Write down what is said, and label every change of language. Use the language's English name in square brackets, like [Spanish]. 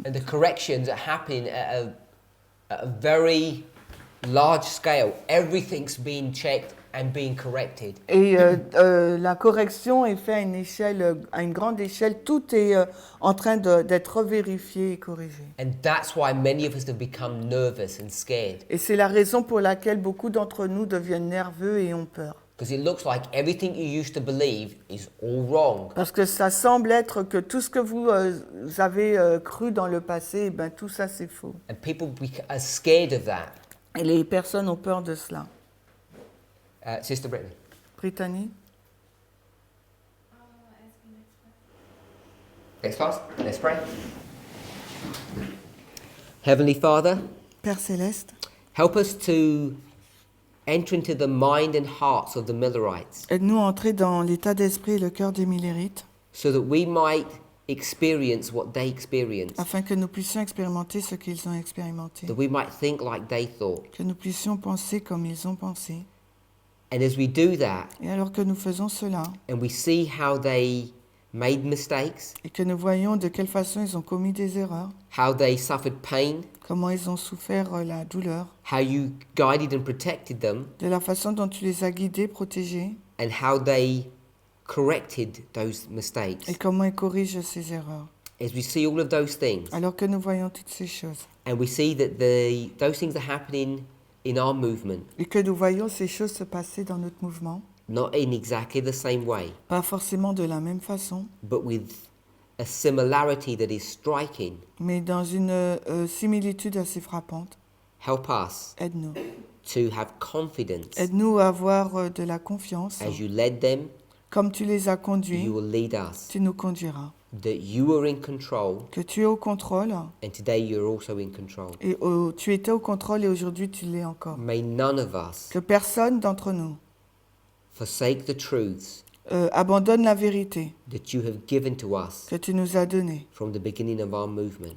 [English] And the corrections are happening at a very large scale. Everything's being checked and being corrected. [French] Et la correction est faite à une grande échelle. Tout est en train d'être vérifié et corrigé. [English] And that's why many of us have become nervous and scared. [French] Et c'est la raison pour laquelle beaucoup d'entre nous deviennent nerveux et ont peur. [English] Because it looks like everything you used to believe is all wrong. [French] Parce que ça semble être que tout ce que vous avez cru dans le passé, ben, tout ça c'est faux. [English] And people are scared of that. [French] Et les personnes ont peur de cela. [English] Sister Brittany. Brittany? Next class, let's pray. Heavenly Father, [French] Père Céleste, [English] help us to enter into the mind and hearts of the Millerites [French] aide-nous à entrer dans l'état d'esprit et le cœur des Millérites, [English] so that we might experience what they experienced, [French] afin que nous puissions expérimenter ce qu'ils ont expérimenté, [English] that we might think like they thought. [French] que nous puissions penser comme ils ont pensé. [English] And as we do that, [French] Et alors que nous faisons cela, [English] and we see how they made mistakes, [French] et que nous voyons de quelle façon ils ont commis des erreurs, [English] how they suffered pain, [French] comment ils ont souffert la douleur, [English] how you guided and protected them, [French] de la façon dont tu les as guidés, protégés, [English] and how they corrected those mistakes. [French] et comment ils corrigent ces erreurs. [English] As we see all of those things, [French] Alors que nous voyons toutes ces choses, [English] and we see that those things are happening in our movement, [French] et que nous voyons ces choses se passer dans notre mouvement, [English] not in exactly the same way, [French] pas forcément de la même façon, [English] but with a similarity that is striking. [French] mais dans une similitude assez frappante. [English] Help us [French] Aide-nous. [English] to have confidence [French] Aide-nous à avoir de la confiance. [English] as you led them, [French] Comme tu les as conduits, [English] you will lead us. [French] tu nous conduiras. [English] That you are in control, [French] Que tu es au contrôle, [English] and today you're also in control. [French] et tu étais au contrôle et aujourd'hui tu l'es encore. [English] May none of us [French] Que personne d'entre nous [English] forsake the truths [French] abandonne la vérité [English] that you have given to us [French] que tu nous as donnée [English] from the beginning of our movement,